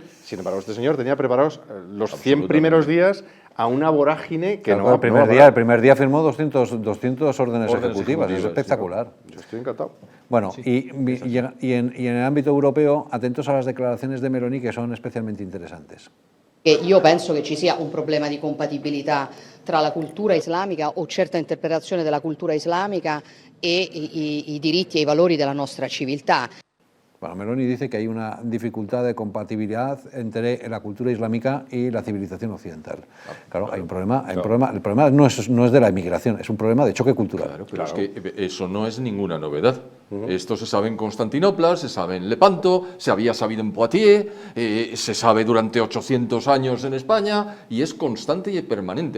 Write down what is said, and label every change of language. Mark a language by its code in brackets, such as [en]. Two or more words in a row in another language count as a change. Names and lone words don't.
[es] Sin embargo, este señor tenía preparados los 100 primeros días a una vorágine que no... El primer día firmó 200 órdenes ejecutivas, es espectacular. Yo estoy encantado. Bueno, y en el ámbito europeo, atentos a las declaraciones de Meloni, que son especialmente interesantes. [it] Io penso che ci sia un problema di compatibilità tra la cultura islamica o certa interpretazione della cultura islamica e i diritti e i valori della nostra civiltà. [es] Bueno, Meloni dice que hay una dificultad de compatibilidad entre la cultura islámica y la civilización occidental. Claro, hay un problema. El problema no es de la inmigración, es un problema de choque cultural. Claro, pero es que eso no es ninguna novedad. Esto se sabe en Constantinopla, se sabe en Lepanto, se había sabido en Poitiers, se sabe durante 800 años en España y es constante y permanente.